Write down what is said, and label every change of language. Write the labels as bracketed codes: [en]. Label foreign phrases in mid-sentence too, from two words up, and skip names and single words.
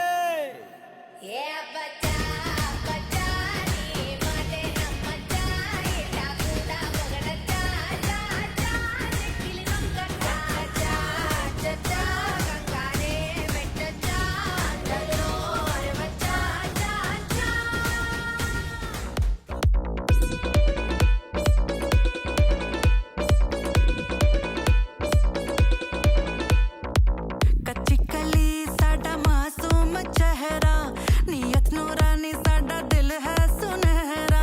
[te] ఏ బచ్చా బచ్చా నీ మాటే నమ్మచ్చా ఇట్టా కూడా పొగడచ్చా చా చా చెక్కిలి నొక్కచ్చా చా చా చా కంగారే పెట్టచ్చా అందరూ అరవచ్చా చా చా [hi] कच्ची कली साडा मासूम चेहरा नियत नूरानी साडा दिल है सुनहरा